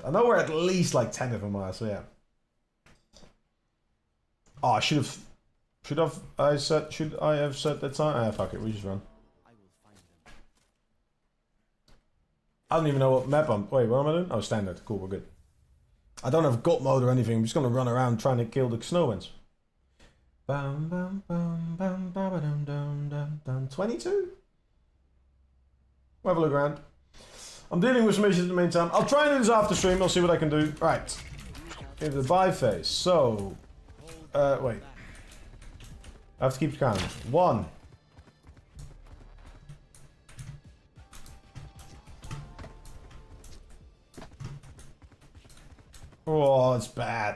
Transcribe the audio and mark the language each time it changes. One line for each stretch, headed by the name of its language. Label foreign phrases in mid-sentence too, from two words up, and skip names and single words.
English: I know we're at least like 10 of them are, so yeah. Oh, I should I have said that time? Ah, fuck it, we just run. I don't even know what map I'm... Wait, what am I doing? Oh, standard. Cool, we're good. I don't have god mode or anything. I'm just gonna run around trying to kill the snowmans. Bam, bam, bam, bam, bam, bam, bam, bam, bam. 22? We'll have a look around. I'm dealing with some issues in the meantime. I'll try and do this after stream. I'll see what I can do. Right. Into the buy phase. So... wait. I have to keep count. 1. Oh, it's bad.